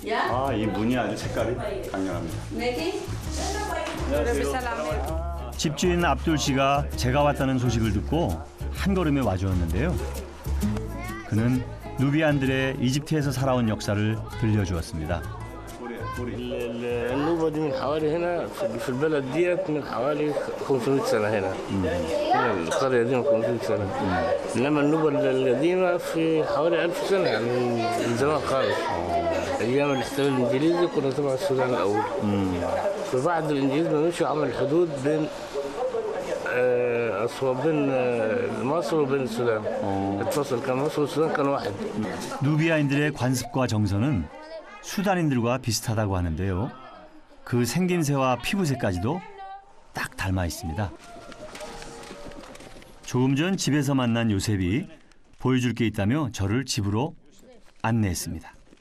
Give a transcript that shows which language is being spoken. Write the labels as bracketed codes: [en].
[ko] 아, 이 무늬 아주 색깔이 강렬합니다. 안녕하세요. 집주인 압둘 씨가 제가 왔다는 소식을 듣고 한 걸음에 와주었는데요. 그는 누비안들의 이집트에서 살아온 역사를 들려주었습니다. [ar] النوبة دي من حوالي هنا في البلد ديت من حوالي 500 سنة هنا. هنا القرية دي من 500 سنة. إنما النوبة القديمة في حوالي 1000 سنة يعني من زمان خالص. أيام الاحتلال الإنجليزي كنا تبع السودان الأول. فبعد الإنجليز ما مشوا عمل حدود بين بين مصر وبين السودان. اتفصل كان مصر والسودان كان واحد. [ko] 누비아인들의 관습과 정서는 수단인들과 비슷하다고 하는데요. 그 생김새와 피부색까지도 딱 닮아 있습니다. 조금 전 집에서 만난 요셉이 보여줄 게 있다며 저를 집으로 안내했습니다.